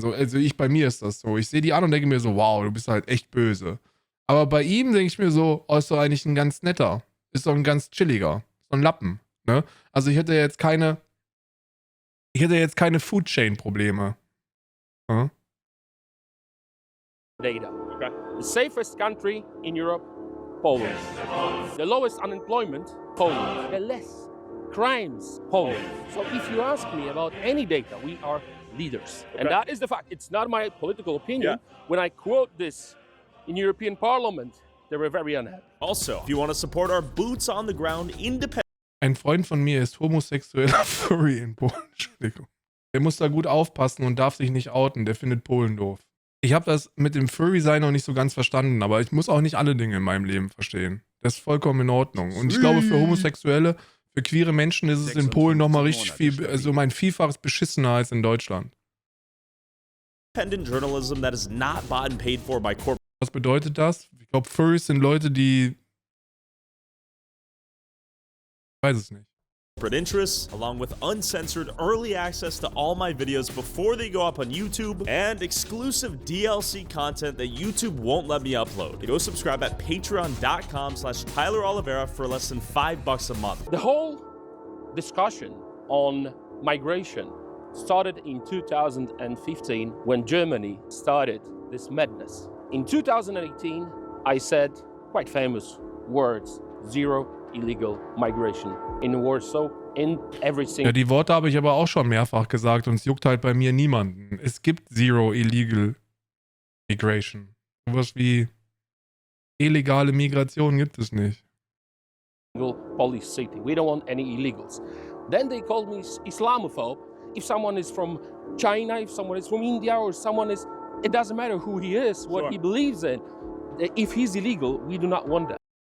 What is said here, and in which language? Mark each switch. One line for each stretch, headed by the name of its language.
German: So, also bei mir ist das so. Ich sehe die an und denke mir so, wow, du bist halt echt böse. Aber bei ihm denke ich mir so, oh, ist doch eigentlich ein ganz netter. Ist doch ein ganz chilliger. So ein Lappen, ne? Also ich hätte jetzt keine Food Chain Probleme. Hm?
English: data. Okay. The safest country in Europe, Poland. The lowest unemployment, Poland. The less crimes, Poland. So if you ask me about any data, we are leaders. Okay. And that is the fact. It's not my political opinion. Yeah. When I quote this in European Parliament, they were very unhappy. Also, if you want to support our boots on the ground independent.
German: Ein Freund von mir ist homosexueller Furry in Polen. Entschuldigung. Der muss da gut aufpassen und darf sich nicht outen. Der findet Polen doof. Ich habe das mit dem Furry-Sein noch nicht so ganz verstanden, aber ich muss auch nicht alle Dinge in meinem Leben verstehen. Das ist vollkommen in Ordnung. Und ich glaube, für Homosexuelle, für queere Menschen ist es in Polen nochmal richtig viel, also um ein Vielfaches beschissener als in Deutschland.
English: Independent journalism that is not bought and paid for by corporate.
German: Was bedeutet das? Ich glaube, Furries sind Leute, die... Ich weiß es nicht.
English: Interests, along with uncensored early access to all my videos before they go up on YouTube, and exclusive DLC content that YouTube won't let me upload. Go subscribe at patreon.com/TylerOliveira for less than $5 a month. The whole discussion on migration started in 2015 when Germany started this madness. In 2018, I said quite famous words, zero illegal migration in Warsaw, in every single...
German: Ja, die Worte habe ich aber auch schon mehrfach gesagt und es juckt halt bei mir niemanden. Es gibt
English: zero illegal migration.
German: Sowas wie illegale Migration gibt es nicht.
English: Police city. We don't want any illegals. Then they called me Islamophobe. If someone is from China, if someone is from India, or someone is... It doesn't matter who he is, what he believes in. If he's illegal, we do not want that.